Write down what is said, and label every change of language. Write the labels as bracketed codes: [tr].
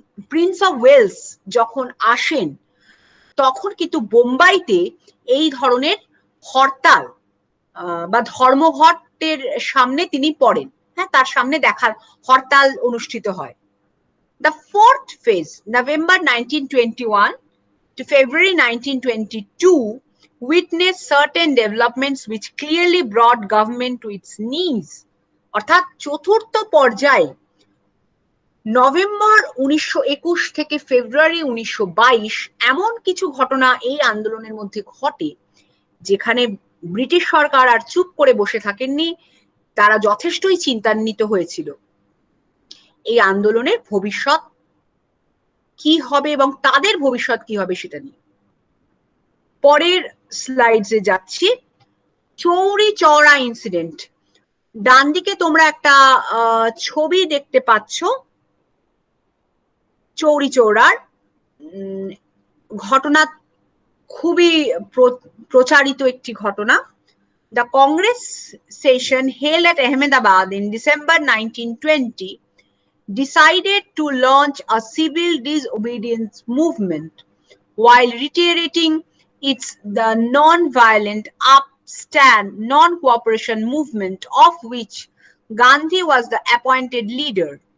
[bn] Prince of Wales যখন আসেন তখন কিন্তু বোম্বাইতে এই ধরনের হরতাল বা ধর্মঘটের সামনে তিনি পড়েন, হ্যাঁ, তার সামনে দেখার হরতাল অনুষ্ঠিত হয়। [en] The fourth phase, November 1921 to February 1922, witnessed certain developments which clearly brought government to its knees. [bn] অর্থাৎ চতুর্থ পর্যায়ে নভেম্বর 1921 থেকে ফেব্রুয়ারি 1922 এমন কিছু ঘটনা এই আন্দোলনের মধ্যে ঘটে যেখানে ব্রিটিশ সরকার আর চুপ করে বসে থাকেননি, তারা যথেষ্টই চিন্তান্বিত হয়েছিল এই আন্দোলনের ভবিষ্যৎ কি হবে এবং তাদের ভবিষ্যৎ কি হবে সেটা নিয়ে। পরের স্লাইডসে যাচ্ছি। চৌরি চৌরা ইনসিডেন্ট, ডান দিকে তোমরা একটা ছবি দেখতে পাচ্ছ চৌরি চৌরার ঘটনা, খুবই প্রচারিত একটি ঘটনা। [en] The Congress session held at Ahmedabad in December 1920 decided to launch a civil disobedience movement while reiterating the non-violent upstand non-cooperation movement of which Gandhi was the appointed leader.